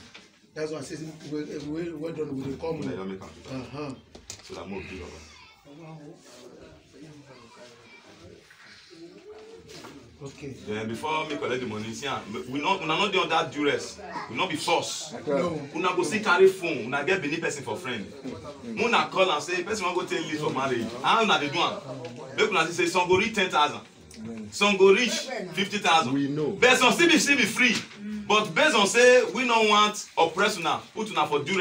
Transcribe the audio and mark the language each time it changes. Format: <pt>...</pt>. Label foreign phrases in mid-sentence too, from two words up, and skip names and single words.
<pcm>That's why I say well done with the common. You make 2,000. So that more give over. Okay. Then before me collect the money, see, we not doing that duress. We not be forced. No. Una go see carry phone. Una get Benin person for friend. Una call and say person want go take leave for marriage. How una dey do am? Make una say some go reach 10,000. Some go reach 50,000. We know. But some still be free. But based on say we don't want oppress una, put una for duress.</pcm>